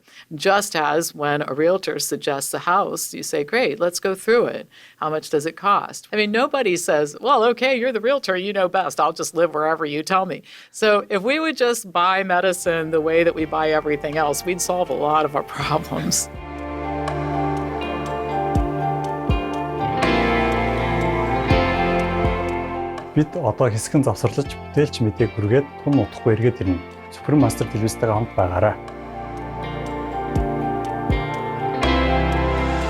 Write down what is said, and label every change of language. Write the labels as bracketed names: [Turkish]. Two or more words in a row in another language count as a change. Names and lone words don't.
[English] Just as when a realtor suggests a house, you say, great, let's go through it. How much does it cost? I mean, nobody says, well, okay, you're the realtor, you know best. I'll just live wherever you tell me. So if we would just buy medicine the way that we buy everything else, we'd solve a lot of our problems. [Mongolian] Бид одоо хэсгэн завсарлаж бүтээлч мэдээг хүргээд тун утахгүй эргээд ирнэ. Супермастер телевизтэйгээ хамт байгаарай.